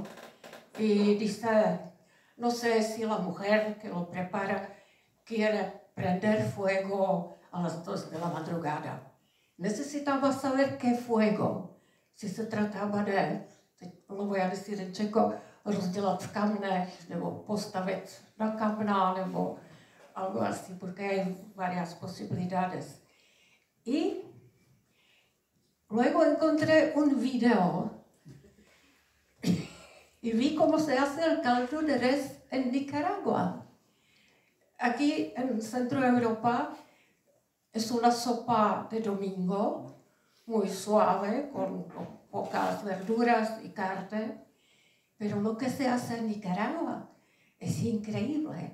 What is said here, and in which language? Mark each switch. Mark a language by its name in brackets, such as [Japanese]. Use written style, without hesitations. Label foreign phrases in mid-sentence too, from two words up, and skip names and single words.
[Spanish] Y dice, no sé si la mujer que lo prepara quiere prender fuego a las 2 de la madrugada. Necesitaba saber qué fuego. Si se trataba de, lo voy a decir en checo, [Czech] rozdělat v kamnech, nebo postavit na kamna, nebo [Spanish] algo así, porque hay varias posibilidades. Y luego encontré un video y vi cómo se hace el caldo de res en Nicaragua. Aquí en Centro Europa es una sopa de domingo, muy suave, con pocas verduras y carne, pero lo que se hace en Nicaragua es increíble.